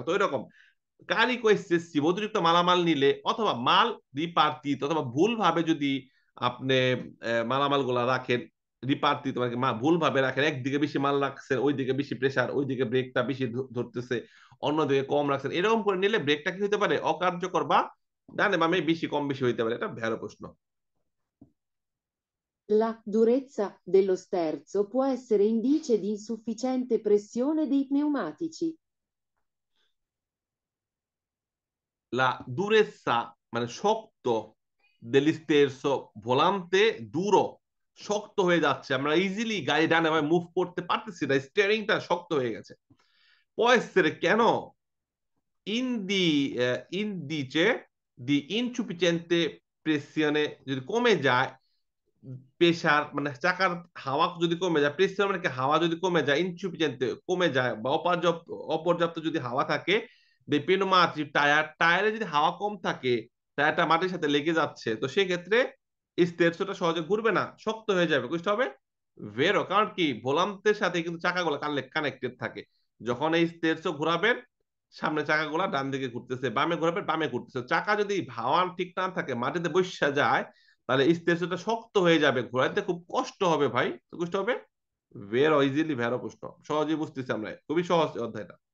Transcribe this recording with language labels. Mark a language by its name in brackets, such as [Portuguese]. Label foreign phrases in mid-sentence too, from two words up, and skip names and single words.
[Bangla] তো এরকম কারিকো এক্সেসিভ অতিরিক্ত মালামাল নিলে অথবা মাল রিপার্টিত, অথবা ভুল ভাবে যদি আপনি মালামাল গুলা রাখেন রিপার্টিত মানে ভুল ভাবে রাখেন, একদিকে বেশি মাল রাখছেন ওইদিকে বেশি প্রেসার, ওইদিকে ব্রেকটা বেশি ধরতেছে, অন্যদিকে কম রাখছেন, এরকম করে নিলে ব্রেকটা কি হতে পারে অকার্যকর বা ডানে বামে বেশি কম বেশি হইতে পারে। এটা ভেড়ো প্রশ্ন। [Italian] La durezza dello sterzo può essere indice di insufficiente pressione dei pneumatici. La durezza [Bangla] মানে শক্ত [Italian] dell'sterzo volante duro [Bangla] শক্ত হয়ে যাচ্ছে, আমরা ইজিলি গাড়ি ডানে বামে মুভ করতে পারতেছি না, স্টিয়ারিংটা শক্ত হয়ে গেছে। [Italian] può essere [Bangla] কেন [Italian] indice di insufficiente pressione [Bangla] যদি কমে যায়, প্রেসার মানে চাকার হাওয়া যদি কমে যায়, প্রেসার মানে কি হাওয়া যদি কমে যায়, ইনসুফিসিয়েন্ট কমে যায় বা অপর্যাপ্ত অপর্যাপ্ত যদি হাওয়া থাকে, পেনোমাটি টায়ারে যদি হাওয়া কম থাকে, টায়ারটা মাটির সাথে লেগে যাচ্ছে, তো সেক্ষেত্রে স্টেপসটা সহজে ঘুরবে না, শক্ত হয়ে যাবে, বুঝতে হবে ভেরো। কারণ কি ভোলান্তের সাথে কিন্তু চাকাগুলো কানেক্টেড থাকে। যখন এই স্টেপস ঘোরাবেন, সামনে চাকাগুলা ডান দিকে ঘুরতেছে, বামে ঘোরাবেন বামে ঘুরতেছে, চাকা যদি হাওয়া ঠিক না থাকে মাটিতে বসা যায়, তাহলে স্টেপসটা শক্ত হয়ে যাবে, ঘোরাতে খুব কষ্ট হবে ভাই, তো বুঝতে হবে ভেরো ইজিলি, ভেরো প্রশ্ন সহজেই বুঝতেছি আমরা, খুবই সহজ অধ্যায়টা।